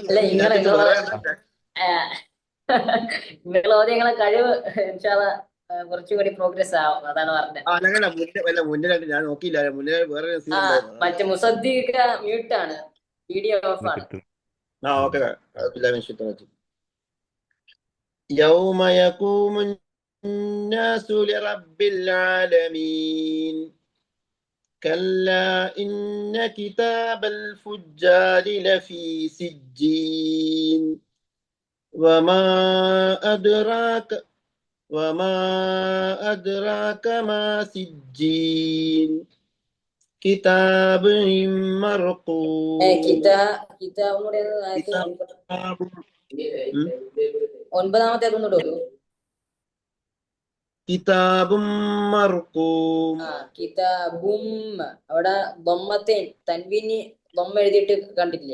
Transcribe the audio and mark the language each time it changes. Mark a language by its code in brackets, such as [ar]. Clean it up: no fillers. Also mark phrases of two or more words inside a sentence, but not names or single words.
[ml] അല്ല, നിങ്ങൾ ഓതി നിങ്ങളെ കഴിവ് [ar] إن شاء الله [ml] കുറച്ചുകൂടി പ്രോഗ്രസ് ആവും. അതാണ് പറഞ്ഞത്. മുന്നേ ഞാൻ നോക്കിയില്ല. മുന്നേ വേറെ നസീർ ഉണ്ടായിരുന്നു. മറ്റേ മുസദ്ദിഖ മ്യൂട്ടാണ്, വീഡിയോ ഓഫ് ആണ്. ഓക്കെ. [ar] يوم يقوم الناس لرب العالمين كلا إن كتاب الفجار لفي سجين وما أدراك ما سجين كتاب مرقوم. [ml] ഒൻപതാമത്തെ ഒന്നുകൂടെ ഒരു [ar] كتاب مرقوم. [ml] കിതാബും അവിടെ ദമ്മത്തെ തൻവീന് ദമ്മ എഴുതിയിട്ട് കണ്ടിട്ടില്ലേ?